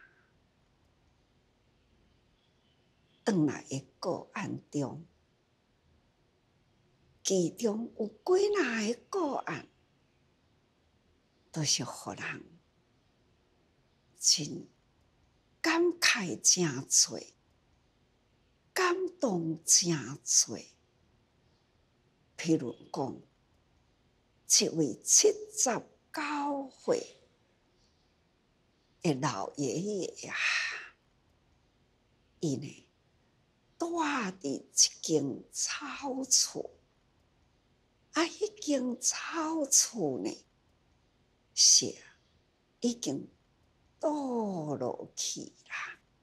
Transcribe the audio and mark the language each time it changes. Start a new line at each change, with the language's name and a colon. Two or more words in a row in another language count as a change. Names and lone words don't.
Min Nan Chinese: 转来的个案中，其中有几若个个案，都是互人真感慨真多，感动真多。譬如讲，一位79岁的老爷爷啊，伊呢住伫一间草厝，迄间草厝呢是已经倒落去啦。